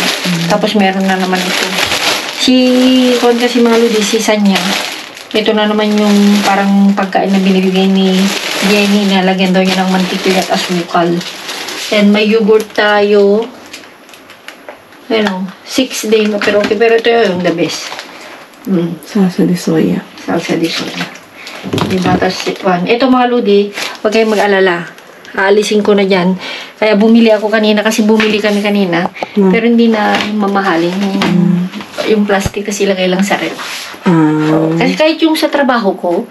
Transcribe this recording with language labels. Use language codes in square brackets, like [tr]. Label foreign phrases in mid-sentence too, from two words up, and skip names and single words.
[tl] Tapos meron na naman ito. Si Kon kasi mga lodi, si Sanya. Ito na naman yung parang pagkain na binibigay ni Jenny. Nalagyan daw niya ng mantika at asukal. Then may yogurt tayo. Ano, 6 day na pero okay. Pero ito yung [en] the best. [es] Salsa de soya. Salsa de soya. [tl] Diba? Tapos ito mga lodi, huwag kayong mag-alala. Aalisin ko na dyan. Kaya bumili ako kanina kasi bumili kami kanina. Pero hindi na mamahalin. Yung plastic kasi ilagay lang sa rep. Kasi kahit yung sa trabaho ko,